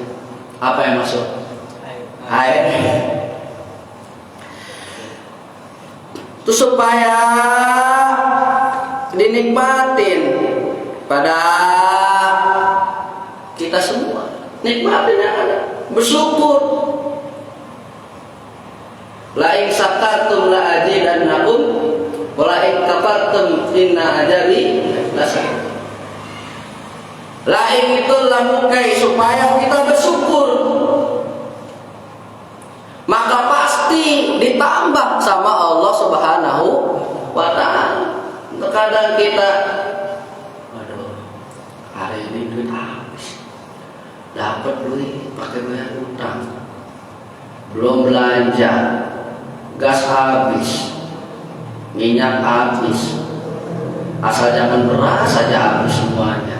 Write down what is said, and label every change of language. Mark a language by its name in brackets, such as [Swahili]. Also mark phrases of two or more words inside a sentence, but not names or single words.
[Indonesian] Apa yang masuk? Air. Itu supaya dinikmatin pada kita semua. Nikmatin yang ada, bersyukur. [Arabic] لئن شكرتم لأزيدنكم ولئن كفرتم إن عذابي لشديد. لئن [Indonesian] itu lamukai, supaya kita bersyukur, maka pasti ditambah sama Allah [Arabic] سبحانه وتعالى. [Indonesian] Terkadang kita, waduh, hari ini duit habis, dapat duit pakai bayar utang, belum belanja, gas habis, minyak habis, asal jangan beras saja habis semuanya.